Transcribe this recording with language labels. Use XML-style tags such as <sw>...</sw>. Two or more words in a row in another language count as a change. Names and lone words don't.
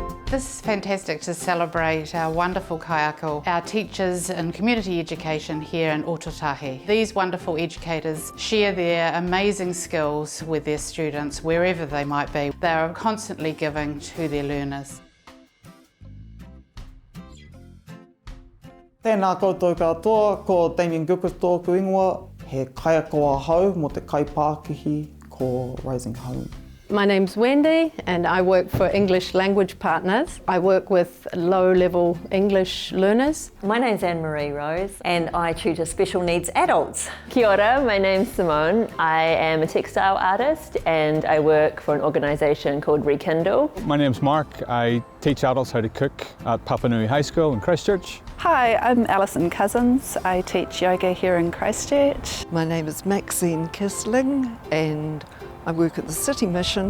<en>This is fantastic to celebrate our wonderful kaiako, our teachers in community education here in Ōtautahi. These wonderful educators share their amazing skills with their students wherever they might be. They are constantly giving to their learners.</en> <mi>Tēnā koutou katoa, ko Damien Gilchrist tōku ingoa, he kaiako ahau mo te kaipākihi ko Raising Home.</mi> <en>My name's Wendy and I work for English Language Partners. I work with low-level English learners. My name's Anne-Marie Rose and I tutor special needs adults.</en> <mi>Kia ora,</mi> <en>my name's Simone. I am a textile artist and I work for an organisation called Rekindle. My name's Mark. I teach adults how to cook at Whakanuia High School in Christchurch. Hi, I'm Alison Cousins. I teach yoga here in Christchurch. My name is Maxine Kissling and I work at the City Mission.</en>